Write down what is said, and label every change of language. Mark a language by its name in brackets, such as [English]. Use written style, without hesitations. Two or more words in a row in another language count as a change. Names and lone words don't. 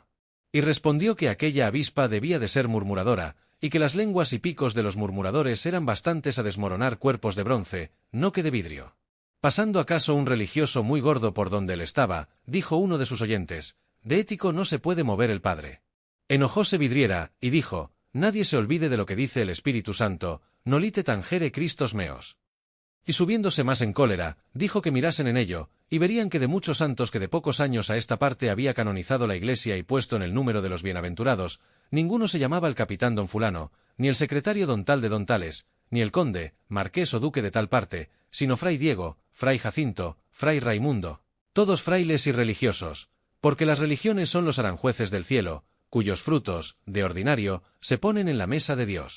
[Spanish] Y respondió que aquella avispa debía de ser murmuradora, y que las lenguas y picos de los murmuradores eran bastantes a desmoronar cuerpos de bronce, no que de vidrio. Pasando acaso un religioso muy gordo por donde él estaba, dijo uno de sus oyentes, de ético no se puede mover el padre. Enojóse Vidriera, y dijo, nadie se olvide de lo que dice el Espíritu Santo, [Latin] nolite tangere Christos meos. [Spanish] Y subiéndose más en cólera, dijo que mirasen en ello, y verían que de muchos santos que de pocos años a esta parte había canonizado la Iglesia y puesto en el número de los bienaventurados, ninguno se llamaba el capitán don fulano, ni el secretario don tal de don tales, ni el conde, marqués o duque de tal parte, sino fray Diego, fray Jacinto, fray Raimundo, todos frailes y religiosos, porque las religiones son los aranjueces del cielo, cuyos frutos, de ordinario, se ponen en la mesa de Dios.